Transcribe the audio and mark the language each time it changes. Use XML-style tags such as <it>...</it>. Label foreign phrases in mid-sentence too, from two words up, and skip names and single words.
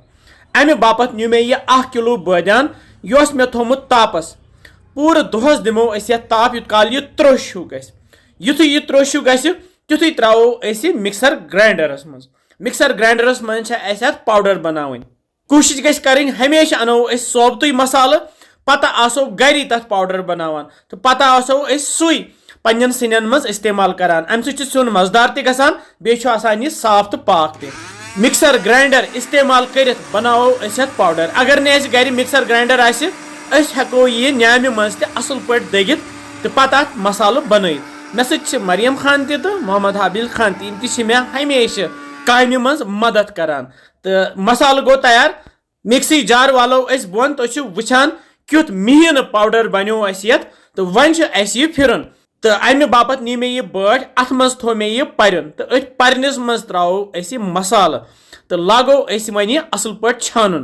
<ks>अमे बापत न्यू मे यह 1 किलो बादान यह मे थोमुत तापस। पूरे दोहस दिमो अस ताप युत काल यह त्रोश हूँ गुथु यह त्रोश हूँ तुथु त्रो अस मिक्सर ग्राइंडरस मज। मिक्सर ग्राइंडरस मज पाउडर बनावन। कोशिश गई करें हमेशा अनो अस सोबतुई मसाल पता आसो गरी तथ पाउडर बनावान तो पता आसो अस सुई पन्न सिनन मज इस्तेमाल करान। अम सुन मजदार ते गसान बेचु आसान यह साफ तो पाक ते।</ks> <en>mixer grinder</en> <ks>इस्तेमाल कर बनाओ अस पाउडर। अगर ने गर</ks> <en>mixer grinder</en> <ks>आसि अस हेको यह न्यामि मज ते असल पट दगित तो पता मसाल बनइट। मे सत मरियम खान ते तो मोहम्मद हाबिल खान तीन ती मे हमेशा कामि मज मदद करान तो मसाल गो तैयार। मिक्सी जार वालो अस बोन तो वुचान क्युत मिहीन पाउडर बनो अस तो वन अस यह फिरन तो अमे बापत नी मे यह बट अथ मज थो मे यह परन तो अथ परनिस मज त्रो अस मसाल तो लागो अस वन यह असल पट छानुन।</ks>